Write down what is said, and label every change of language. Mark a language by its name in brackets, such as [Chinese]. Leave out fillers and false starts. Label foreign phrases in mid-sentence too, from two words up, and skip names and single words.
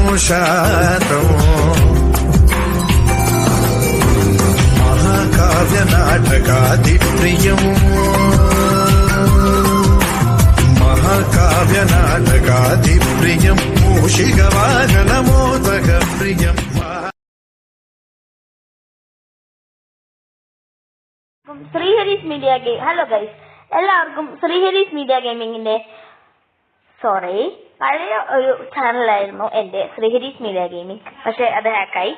[Sanskrit] శాతం మహాకావ్య నాటకాది ప్రియం మహాకావ్య నాటకాది ప్రియం మూషిక వాహన మోదక ప్రియం. [Malayalam] ശ്രീഹരീസ് മീഡിയ ഗെയിം. [English] hello guys, [Malayalam] എല്ലാവർക്കും ശ്രീഹരീസ് മീഡിയ ഗെയിമിങ്ങിന്റെ പഴയ ഒരു ചാനലായിരുന്നു എന്റെ ശ്രീഹരീസ് മീഡിയ ഗെയിമിംഗ്. പക്ഷെ അത് ഹാക്കായി.